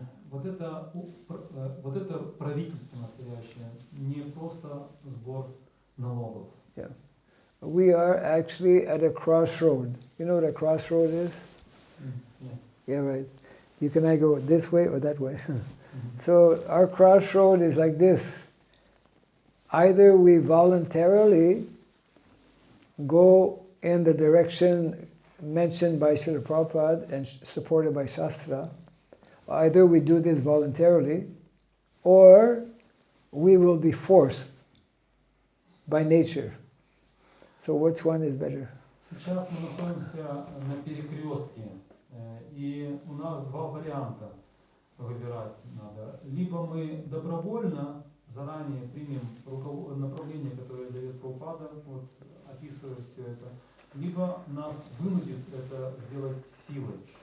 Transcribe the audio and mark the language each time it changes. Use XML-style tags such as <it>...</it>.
<ru>Вот это правительство настоящее, не просто сбор налогов.</ru> <en>Yeah. We are actually at a crossroad. You know what a crossroad is? Yeah, right. You can either go this way or that way. So our crossroad is like this. Either we voluntarily go in the direction mentioned by Srila Prabhupada and supported by Shastra. Either we do this voluntarily, or we will be forced by nature. So which one is better?</en> <ru>Сейчас мы находимся на перекрестке, и у нас два варианта выбирать надо. Либо мы добровольно заранее примем направление, которое дает Прабхупада, вот, описывая все это, либо нас вынудит это сделать силой.</ru>